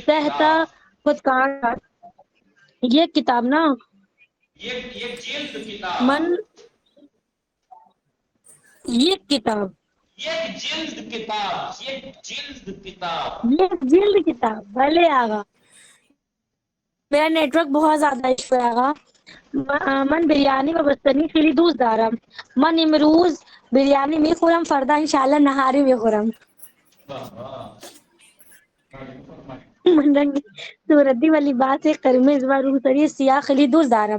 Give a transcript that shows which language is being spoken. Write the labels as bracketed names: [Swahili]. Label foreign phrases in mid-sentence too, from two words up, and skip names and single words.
[Persian] 3 تا کتاب. خودکار، یک کتاب نا. یک جلد کتاب. من یک کتاب، یک جلد کتاب. یک جلد کتاب. یک جلد کتاب. بله آقا. [Urdu] میرا نیٹ ورک بہت زیادہ ایشو ہے آقا. [Persian] من بریانی و بستنی خیلی دوست دارم. من امروز بریانی میخورم، فردا انشاءالله نهاری میخورم. من رنگ صورتی و لباس قرمز و روسری سیاه خیلی دوست دارم.